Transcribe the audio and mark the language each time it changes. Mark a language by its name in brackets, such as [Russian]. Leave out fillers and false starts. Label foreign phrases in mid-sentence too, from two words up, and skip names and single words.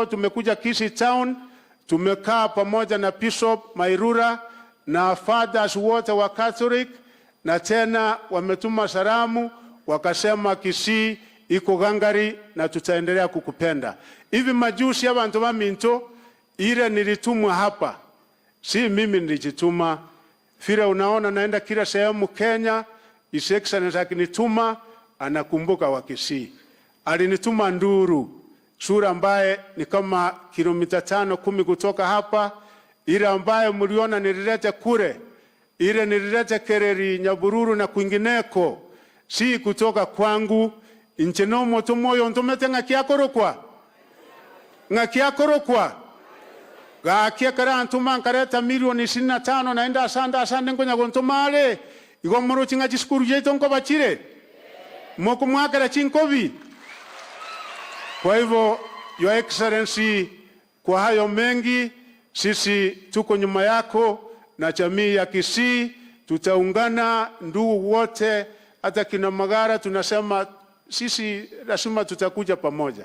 [Swahili] Tumekuja Kisii town, tumekaa pamoja na Bishop Mairura na fathers wote wa Catholic, na tena wametuma salamu wakasema Kisii iko gangari na tutaendelea kukupenda. Hivi majusi [Gusii] abantu ba [Swahili] Minto ile nilitumwa hapa, si mimi nilijituma. Vile unaona naenda kila sehemu Kenya, [English] His Excellency [Swahili] akinituma anakumbuka Wakisii. Alinituma Nduru, sura ambaye ni kama kilomita 5-10 kutoka hapa, ile ambaye mliona nililete kule, ile nililete Kereri, Nyabururu na kwingineko, si kutoka kwangu. [Gusii] Inchenomo tumoyo ntumete ngakiakorokwa gakia kara ntuma nkareta milioni 25 naenda asanda ngonya gontomale igomoro chinga chiskuru jeto nko bachire moko mwakara chinkobi. [Swahili] Kwa hivyo [English] Your Excellency, [Swahili] kwa hayo mengi sisi tuko nyuma yako na jamii ya Kisii, tutaungana ndugu wote, hata kina Magara tunasema sisi lazima tutakuja pamoja.